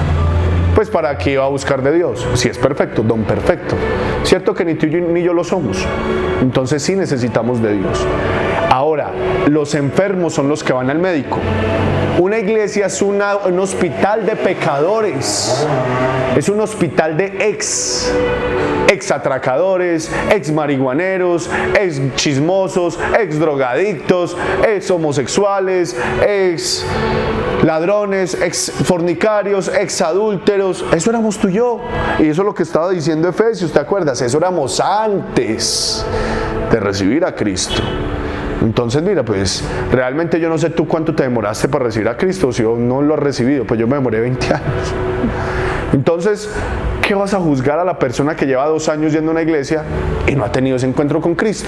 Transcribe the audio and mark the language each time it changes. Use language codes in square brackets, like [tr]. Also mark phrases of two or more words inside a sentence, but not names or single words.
[es] Pues para qué va a buscar de Dios, si es perfecto, don perfecto. Cierto que ni tú ni yo lo somos, entonces sí necesitamos de Dios. Ahora, los enfermos son los que van al médico. Una iglesia es un hospital de pecadores, es un hospital de ex atracadores, ex marihuaneros, ex chismosos, ex drogadictos, ex homosexuales, ex ladrones, ex fornicarios, ex adúlteros. Eso éramos tú y yo, y eso es lo que estaba diciendo Efesios, ¿te acuerdas? Eso éramos antes de recibir a Cristo. Entonces mira, pues realmente yo no sé tú cuánto te demoraste para recibir a Cristo, si yo no lo has recibido, pues yo me demoré 20 años. Entonces, ¿qué vas a juzgar a la persona que lleva 2 años yendo a una iglesia y no ha tenido ese encuentro con Cristo?